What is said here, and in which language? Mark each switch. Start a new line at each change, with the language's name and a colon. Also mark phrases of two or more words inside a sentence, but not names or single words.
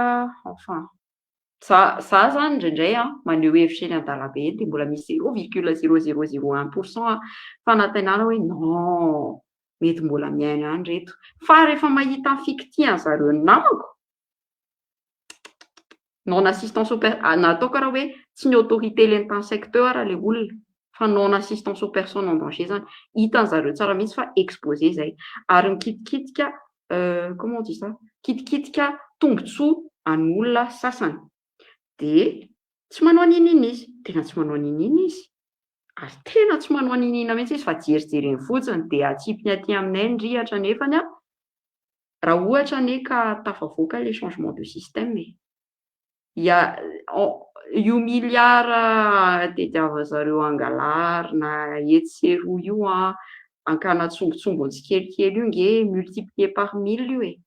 Malagasy: Enfin, za zany indraindray maneho hevitra eny an-dalambe eny dia mbola misy 0,0001% fanantenana hoe non, mety mbola miaino ihany reto. Fa rehefa mahita ny fikitihan zareo ny namako,
French: non assistance
Malagasy: nataoko raha hoe tsy ny autorité l'entend secteur le olona, fa
French: non assistance aux personnes en danger
Malagasy: zany. Hitan zareo tsara mihitsy fa exposé zay, ary mikitikitika
French: comment on dit ça,
Malagasy: kitikitika tombotsoa any olona sasany. Dia tsy manao ninina izy, tena tsy manao ninina izy, ary tena tsy manao ninina mihitsy izy fa jerijereny fotsiny dia atsipiny aty aminay ny rihatra. Nefany raha ohatra anie ka tafavoaka le
French: changement de système,
Malagasy: io milliard tediava zareo angalary na etseroa io ankana tsongotsongony tsikelikely io nge
French: multiplié par 1000
Malagasy: io e.